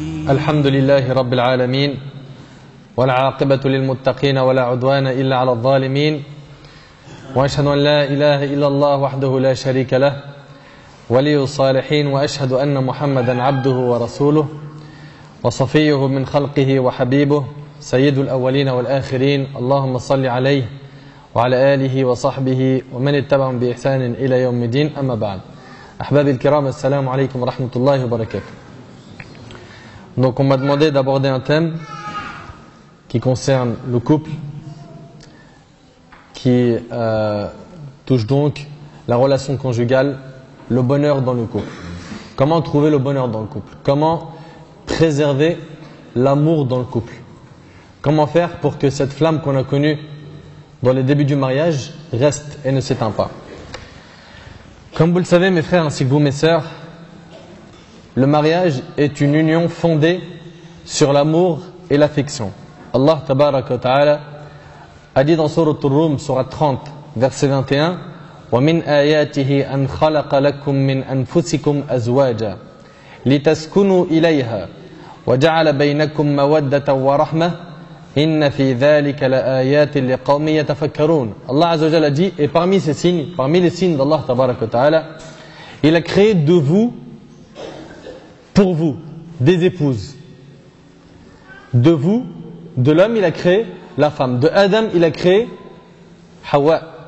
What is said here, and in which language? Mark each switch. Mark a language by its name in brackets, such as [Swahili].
[Arabic] الحمد لله رب العالمين والعاقبة للمتقين ولا عدوان إلا على الظالمين وأشهد أن لا إله إلا الله وحده لا شريك له ولي الصالحين وأشهد أن محمدا عبده ورسوله وصفيه من خلقه وحبيبه سيد الأولين والآخرين اللهم صل عليه وعلى آله وصحبه ومن اتبعهم بإحسان إلى يوم الدين. أما بعد. أحبابي الكرام, [French] assalamu alaikum wa rahmatullahi wa barakatuh. Donc on m'a demandé d'aborder un thème qui concerne le couple, qui touche donc la relation conjugale, le bonheur dans le couple. Comment trouver le bonheur dans le couple? Comment préserver l'amour dans le couple? Comment faire pour que cette flamme qu'on a connue dans les débuts du mariage reste et ne s'éteint pas? Comme vous le savez, mes frères ainsi que vous, mes sœurs, le mariage est une union fondée sur l'amour et l'affection. Allah tabaraka wa ta'ala a dit dans Sourate Ar-Rum, Sourate 30, verset 21, [Arabic] وَمِنْ آيَاتِهِ أَنْ خَلَقَ لَكُم مِّنْ أَنفُسِكُمْ أَزْوَاجًا لِتَسْكُنُوا إِلَيْهَا وَجَعَلَ بَيْنَكُم مَّوَدَّةً وَرَحْمَةً إِنَّ فِي ذَلِكَ لَآيَاتٍ لِقَوْمٍ يَتَفَكَّرُونَ. [French] Allah Azza wa Jalla a dit, et parmi ces signes, parmi les signes d'Allah tabaraka wa ta'ala, il a créé de vous, pour vous, des épouses. De vous, de l'homme, il a créé la femme. De Adam, il a créé Hawa.